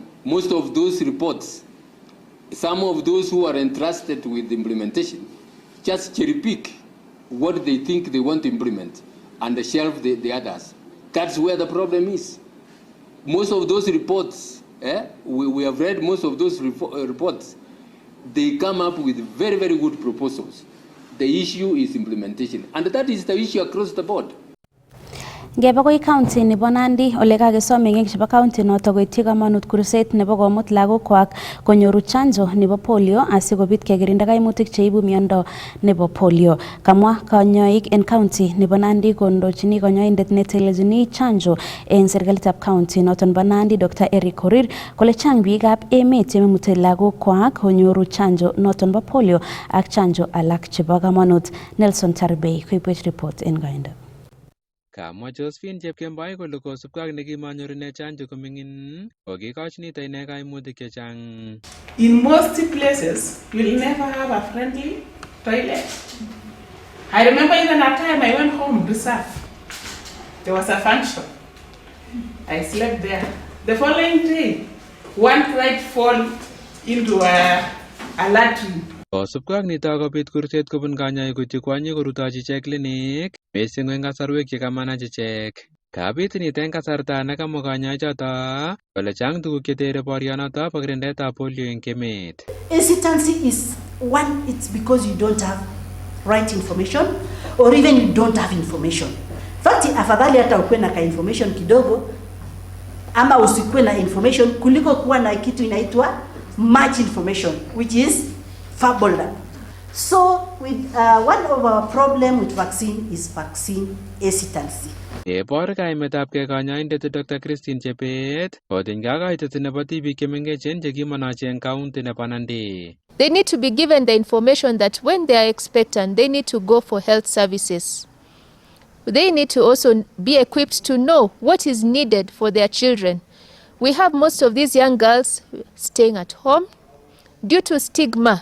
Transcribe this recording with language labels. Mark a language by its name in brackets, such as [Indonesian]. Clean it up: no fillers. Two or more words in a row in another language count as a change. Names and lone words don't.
[English] Most of those reports, some of those who are entrusted with implementation just cherry pick what they think they want to implement and shelve the others. That's where the problem is. Most of those reports, we have read most of those reports, they come up with very, very good proposals. The issue is implementation, and that is the issue across the board. [Kalenjin] Ngeba koi county nebo Nandi ole kakesom meng'ik chebo county noto koityi kamanut kurset nebo komut lagokwak konyoru chanjo nebo polio asikobit kekirinda kaimutik cheibu miondo nebo polio. Kamwa kanyoik en county nebo Nandi kondochini kanyoindet netelelchini chanjo en serikalitab county noto nebo Nandi Dr. Eric Korir kole chang biikab emet chememute lagokwak konyoru chanjo noto nebo polio ak chanjo alak chebo kamanut. Nelson Tarbei koibwech report en Gainda. Kamwa Josephine Chepkemboi kole kosubkei ak nekimanyoru ine chanjo koming'in kokikochini ine kaimutik chechang. [English] In most places, you'll never have a friendly toilet. I remember even a time I went home reserve. There was a function. I slept there. The following day, one tried to fall into a latrine. [Kalenjin] Kosubkei ak nito kobit kurset kobun kanyoik koityi kwonyik korutochi ichek klinik mising eng kasarwek chekamanach ichek. Kabit nito eng kasarta nekamwa kanyoichoto kole chang tuguk chetere borionoto bo kirindetab polio eng emet. [English] Hesitancy is one, it's because you don't have right information or even you don't have information. Fact, [Swahili] afadhali hata ukuwe na information kidogo ama usikuwe na information kuliko kuwa na kitu inaitwa [English] much information, which is fabula. So with one of our problem with vaccine is vaccine hesitancy. [Kalenjin] Ebor kaimetab ke kanyoindet Dr. Christine Chebet kotiny kakaitet nebo tibik chemengechen chekimanochi eng county nebo Nandi. [English] They need to be given the information that when they are expectant, they need to go for health services. They need to also be equipped to know what is needed for their children. We have most of these young girls staying at home due to stigma.